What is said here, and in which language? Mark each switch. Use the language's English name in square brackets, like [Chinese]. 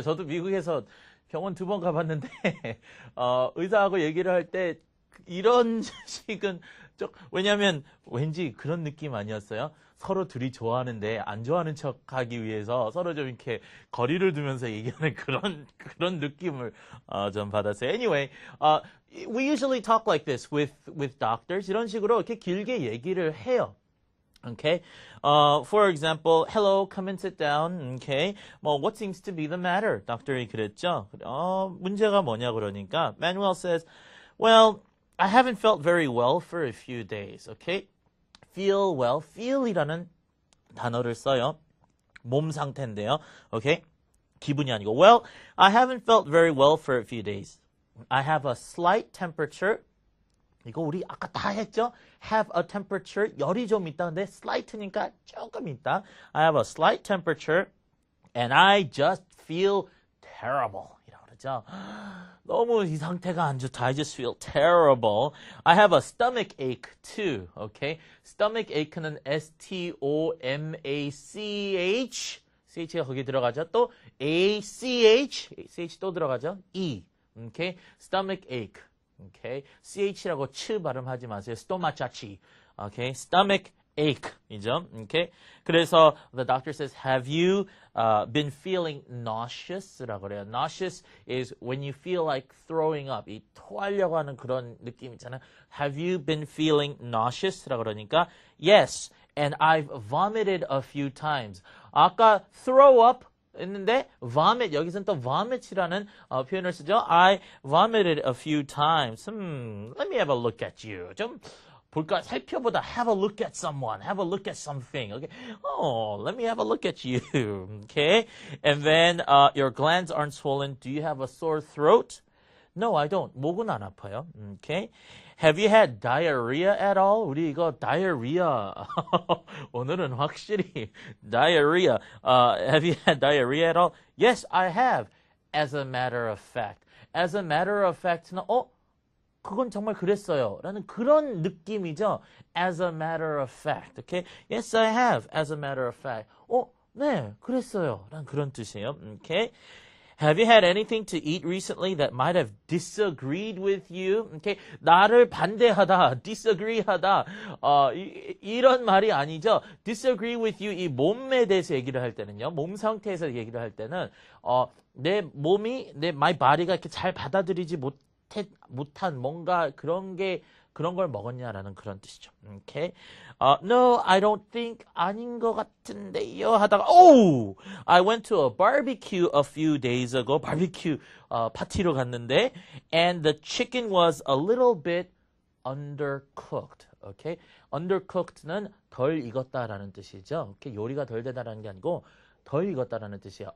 [Korean] 저도 미국에서 병원 2번 가봤는데, 의사하고 얘기를 할 때, 이런 식은, 왜냐면, 왠지 그런 느낌 아니었어요? 서로 둘이 좋아하는데, 안 좋아하는 척 하기 위해서 서로 좀 이렇게 거리를 두면서 얘기하는 그런 느낌을, 좀 받았어요. [English] Anyway, we usually talk like this with doctors. [Korean] 이런 식으로 이렇게 길게 얘기를 해요. [English] Okay. For example, hello, come and sit down. Okay. 뭐, what seems to be the matter? [Korean] 닥터이 그랬죠. 문제가 뭐냐 그러니까 [English] Manuel says, well, I haven't felt very well for a few days. Okay. Feel well. [Korean] feel이라는 단어를 써요. 몸 상태인데요. Okay. 기분이 아니고. [English] Well, I haven't felt very well for a few days. I have a slight temperature. [Korean] 이거 우리 아까 다 했죠? [English] have a temperature, [Korean] 열이 좀 있다. 근데 slight니까 조금 있다. [English] I have a slight temperature and I just feel terrible. [Korean] 이라고 그러죠. 너무 이 상태가 안 좋다. [English] I just feel terrible. I have a stomach ache too. [Korean] Okay? stomach ache는 S-T-O-M-A-C-H. CH가 거기 들어가죠. 또 A-C-H. CH 또 들어가죠. E. Okay? stomach ache. Okay, ch라고 치 발음하지 마세요. 스토마차치. [English] Okay, stomach ache 이죠. Okay, [Korean] 그래서 [English] the doctor says, have you been feeling nauseous라고 그래요. Nauseous is when you feel like throwing up. [Korean] 이 토하려고 하는 그런 느낌 있잖아요. [English] Have you been feeling nauseous라고 그러니까 yes, and I've vomited a few times. [Korean] 아까 throw up 했는데 vomit 여기서는 또 vomit이라는 표현을 쓰죠. [English] I vomited a few times. Let me have a look at you. [Korean] 좀 볼까 살펴보다 [English] have a look at someone, have a look at something. [Korean] Okay. [English] Oh, let me have a look at you. Okay. And then your glands aren't swollen. Do you have a sore throat? No, I don't. [Korean] 목은 안 아파요. [English] Okay. Have you had diarrhea at all? [Korean] 우리 이거 diarrhea. 오늘은 확실히 diarrhea. [English] Have you had diarrhea at all? Yes, I have. As a matter of fact. As a matter of fact [Korean] 는 그건 정말 그랬어요. 라는 그런 느낌이죠. [English] As a matter of fact. Okay? Yes, I have. As a matter of fact. [Korean] 네, 그랬어요. 라는 그런 뜻이에요. Okay? [English] Have you had anything to eat recently that might have disagreed with you? [Korean] Okay, 나를 반대하다, disagree하다, 이런 말이 아니죠. Disagree with you 이 몸에 대해서 얘기를 할 때는요. 몸 상태에서 얘기를 할 때는 내 몸이 my body가 이렇게 잘 받아들이지 못한 뭔가 그런 걸 먹었냐라는 그런 뜻이죠. [English] Okay. No, I don't think [Korean] 아닌 것 같은데요 하다가 [English] I went to a barbecue a few days ago. [Korean] barbecue 파티로 갔는데 [English] and the chicken was a little bit undercooked. Okay? [Korean] undercooked는 덜 익었다라는 뜻이죠. [English] Okay? [Korean] 요리가 덜 되다라는 게 아니고 덜 익었다라는 뜻이야.